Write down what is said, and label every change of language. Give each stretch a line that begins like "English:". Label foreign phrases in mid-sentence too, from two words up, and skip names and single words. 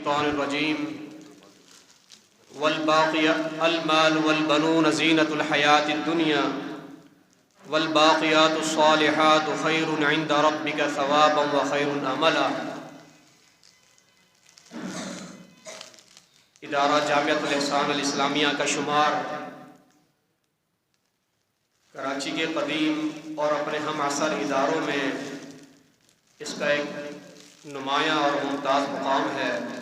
Arabic: من الشيطان الرجيم المال والبنون زينة الحياة الدنيا والباقيات الصالحات خير عند ربك ثوابا وخير أملا.
Urdu: ادارہ جامعۃ الاحسان الاسلامیہ کا شمار کراچی کے قدیم اور اپنے ہم عصر اداروں میں اس کا ایک نمایاں اور ممتاز مقام ہے.